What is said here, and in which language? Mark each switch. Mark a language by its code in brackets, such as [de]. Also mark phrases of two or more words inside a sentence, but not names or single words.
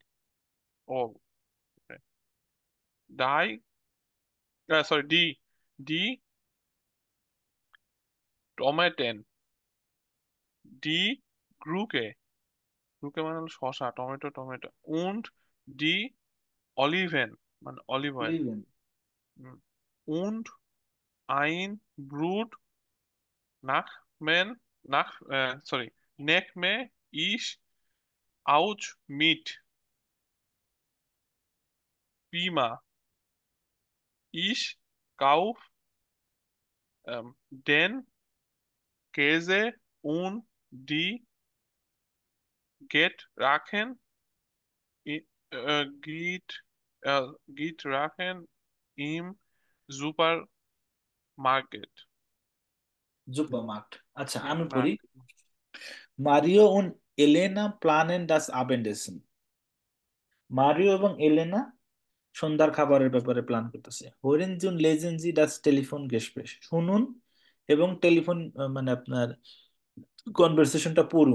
[de] Oh, okay. Die, sorry, die Tomaten, die Gurke, Gurke [bn] মানে হলো শসা, টমেটো, টমেটো, [de] und die Oliven [bn] মানে অলিভ অয়েল, [de] অলিভেন। und ein Brot nehme ich auch mit. Prima. Ich kauf den Käse und die Getränke geht, Getränke im Supermarkt. [bn] সুপারমার্কেট। আচ্ছা, [de] Im [bn] আমি পড়ি। [de] Markt. মারিও und এলেনা প্ল্যানেন das Abendessen। [bn] মারিও এবং এলেনা সন্ধ্যার খাবারের ব্যাপারে প্ল্যান করতেছে। [de] Hören und lesen Sie das Telefon Gespräch, [bn] শুনুন এবং টেলিফোন মানে আপনার কনভারসেশনটা পড়ুন।